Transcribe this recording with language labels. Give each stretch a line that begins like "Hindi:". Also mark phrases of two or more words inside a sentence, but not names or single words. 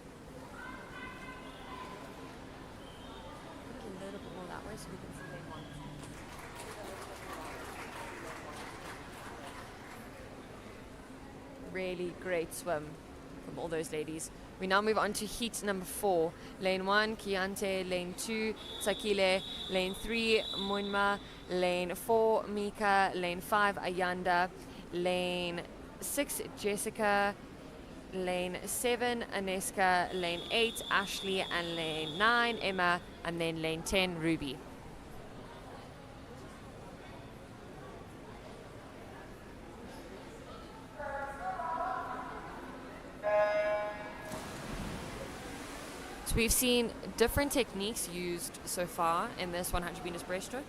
English: Looking a little bit more that way so we can see lane 1. Really great swim from all those ladies. We now move on to heat number 4. Lane 1, Kiante. Lane 2, Sakile. Lane 3, Munma. Lane 4, Mika. Lane 5, Ayanda. Lane 6, Jessica. Lane 7, Aneska. Lane 8, Ashley. And lane 9, Emma. And then lane 10, Ruby. So we've seen different techniques used so far in this 100 meters breaststroke.